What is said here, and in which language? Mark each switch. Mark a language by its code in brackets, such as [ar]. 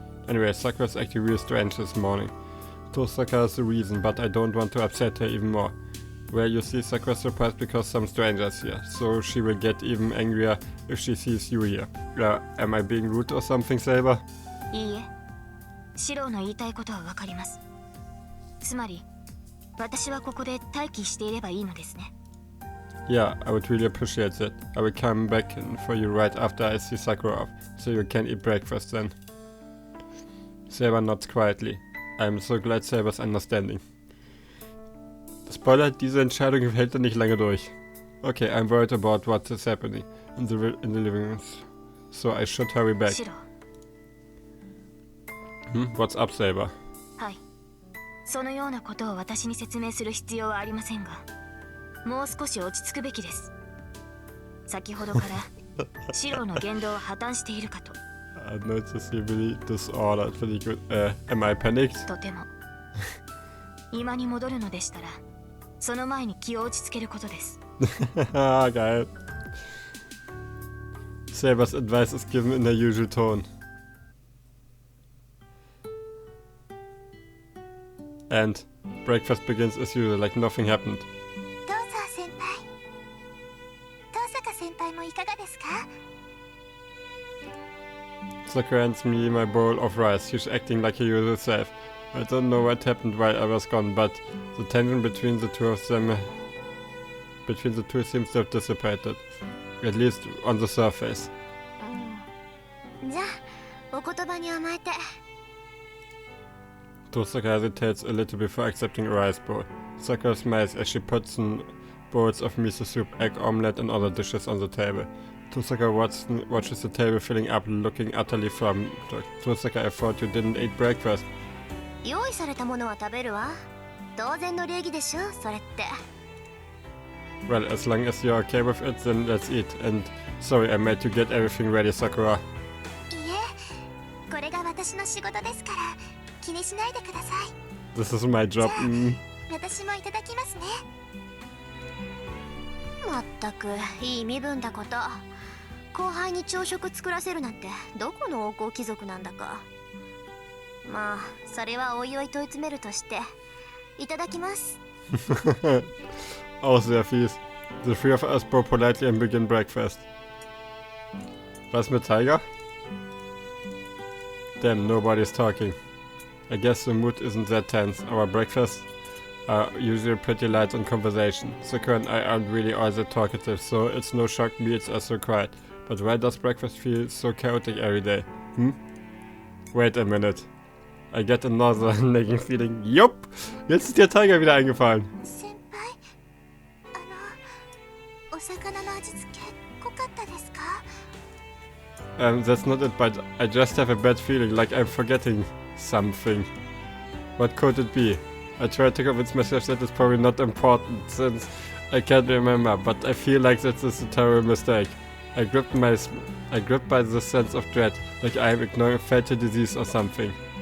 [en] Anyway, Sakura's acting real strange this morning. Tosaka is the reason, but I don't want to upset her even more. Well, you see, Sakura's surprised because some stranger's here, so she will get even angrier if she sees you here. Am I being rude or something, Saber? [ja] いいえ。シロの言いたいことはわかります。つまり、私はここで待機していればいいのですね。 [en] Yeah, I would really appreciate that. I will come back for you right after I see Sakura off, so you can eat breakfast then. Saber nods quietly. I'm so glad Saber's understanding. [de] Spoiler, diese Entscheidung hält er nicht lange durch. [en] Okay, I'm worried about what is happening in the living room, so I should hurry back. What's up, Saber? [ja] はい。そのようなことを私に説明する必要はありませんが、もう少し落ち着くべきです。先ほどからシロの言動は破綻しているかと。 [en] Noticeably disordered. Pretty good. Am I panicked? [ja] とても。今に戻るのでしたら、その前に気を落ち着けることです。 [de] Geil. [en] Saber's advice is given in their usual tone. And breakfast begins as usual, like nothing happened. [ja] どうぞ先輩。遠坂先輩もいかがですか？ [en] Sakura hands me my bowl of rice. She's acting like her usual self. I don't know what happened while I was gone, but the tension between the two seems to have dissipated. At least on the surface. [ja] じゃあお言葉に甘えて。 [en] Tosaka hesitates a little before accepting a rice bowl. Sakura smiles as she puts some bowls of miso soup, egg omelette, and other dishes on the table. Tosaka watches the table filling up, looking utterly flummoxed. Tosaka, I thought you didn't eat breakfast. [ja] 用意されたものは食べるわ。当然の礼儀でしょ、それって。 [en] Well, as long as you're okay with it, then let's eat. And sorry, I made you get everything ready, Sakura. [ja] いえ、これが私の仕事ですから気にしないでください。 [en] This is my job. [ja] 私もいただきますね。まったくいい身分だこと。後輩に朝食作らせるなんてどこの王侯貴族なんだか。まあそれはおいおい問い詰めるとして。いただきます。 [de] Oh, sehr fies. [en] The three of us bow politely and begin breakfast. [de] Was mit Tiger? [en] Damn, nobody's talking. I guess the mood isn't that tense. Our breakfasts are usually pretty light on conversation. Sakura and I aren't really all that talkative, so it's no shock meals are so quiet. But why does breakfast feel so chaotic every day? Wait a minute. I get another nagging feeling. Yup! [de] Jetzt ist der Tiger wieder eingefallen. [ja] 先輩、お魚の味付け濃かったですか? [en] That's not it, but I just have a bad feeling, like I'm forgetting something. What could it be? I try to convince myself that it's probably not important, since I can't remember, but I feel like this is a terrible mistake. I gripped by the sense of dread, like I am ignoring a fatal disease or something.